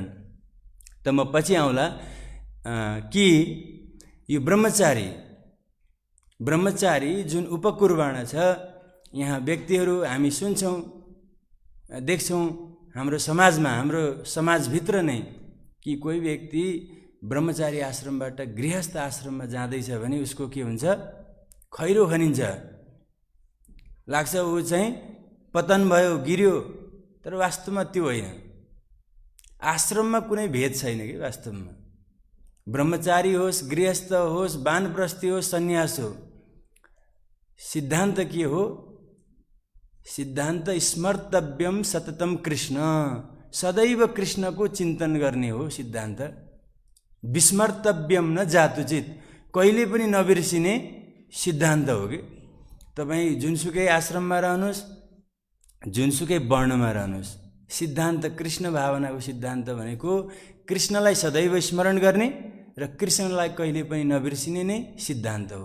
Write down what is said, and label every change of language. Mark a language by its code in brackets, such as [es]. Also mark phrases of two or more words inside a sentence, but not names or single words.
[ne] त म पछि आउँला कि यो ब्रह्मचारी जुन उपकुर्बाण छ, यहाँ व्यक्तिहरू हामी सुन्छौँ, देख्छौँ हाम्रो समाजमा, हाम्रो समाजभित्र नै कि कोही व्यक्ति ब्रह्मचारी आश्रमबाट गृहस्थ आश्रममा जाँदैछ भने उसको के हुन्छ, खैरो खनिन्छ, लाग्छ ऊ चाहिँ पतन भयो, गिर्यो। तर वास्तवमा त्यो होइन। आश्रममा कुनै भेद छैन कि वास्तवमा। ब्रह्मचारी होस्, गृहस्थ होस्, वानप्रस्थी होस्, सन्यास हो, सिद्धान्त के हो? सिद्धान्त [sa] स्मर्तव्यम सततम कृष्ण, [ne] सदैव कृष्णको चिन्तन गर्ने हो सिद्धान्त। [sa] विस्मर्तव्यम न जातुचित, [ne] कहिले पनि नबिर्सिने सिद्धान्त हो कि। तपाईँ जुनसुकै आश्रममा रहनुहोस्, जुनसुकै वर्णमा रहनुहोस्, सिद्धान्त कृष्ण भावनाको सिद्धान्त भनेको कृष्णलाई सदैव स्मरण गर्ने र कृष्णलाई कहिले पनि नबिर्सिने नै सिद्धान्त हो।